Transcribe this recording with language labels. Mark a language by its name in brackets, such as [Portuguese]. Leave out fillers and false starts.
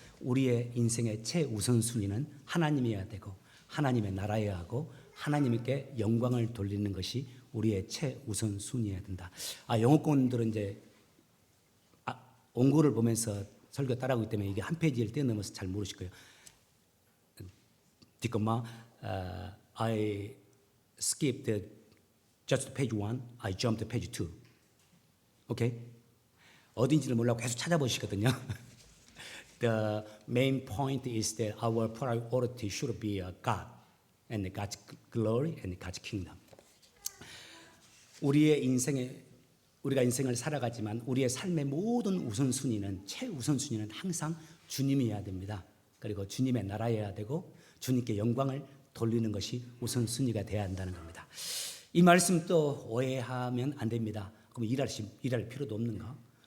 [Korean] 우리의 인생의 최우선순위는 하나님이어야 되고 하나님의 나라여야 하고 하나님께 영광을 돌리는 것이 우리의 최우선순위여야 된다. 영어권들은 이제 원고를 보면서 설교 따라하기 때문에 이게 한 페이지를 뛰어넘어서 잘 모르실 거예요. [English] 뒷것마 I skipped just page 1, I jumped to page 2. 오케이? [Korean] 어딘지를 몰라고 계속 찾아보시거든요. [English] The main point is that our priority should be God and God's glory and God's kingdom. [Korean] 우리가 인생을 살아가지만 우리의 삶의 모든 우선순위는 최우선순위는 항상 주님이어야 됩니다. 그리고 주님의 나라여야 되고 주님께 영광을 돌리는 것이 우선순위가 되어야 한다는 겁니다. 이 말씀 또 오해하면 안 됩니다. 그럼 일할 필요도 없는가?